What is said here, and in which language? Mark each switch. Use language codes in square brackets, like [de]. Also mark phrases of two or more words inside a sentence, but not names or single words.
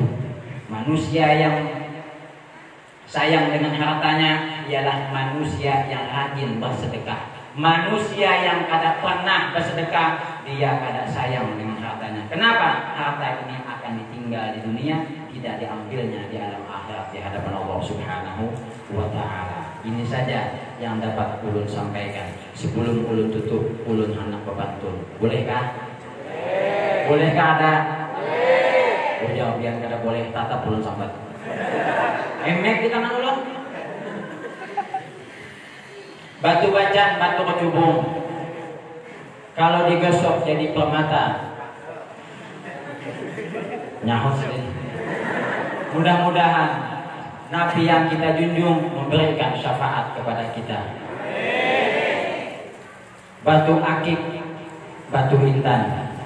[id] Manusia yang sayang dengan hartanya ialah manusia yang rajin bersedekah. [bjn] Manusia yang kada pernah bersedekah, dia kada sayang dengan hartanya. [id] Kenapa? Harta ini akan ditinggal di dunia, tidak diambilnya di alam akhirat di hadapan Allah [ar] Subhanahu wa taala. [bjn] Ini saja yang dapat ulun sampaikan. Sebelum ulun tutup, ulun hendak pepantun. Bolehkah? Bolehkah ada? Boleh. Jawab biar kada boleh, tatap ulun sambat. Emek di tangan ulun. Batu bacan, batu kecubung. Kalau digosok jadi permata. Nyahut sendiri. [id] Mudah-mudahan Nabi yang kita junjung memberikan syafaat kepada kita. Batu akik, batu intan.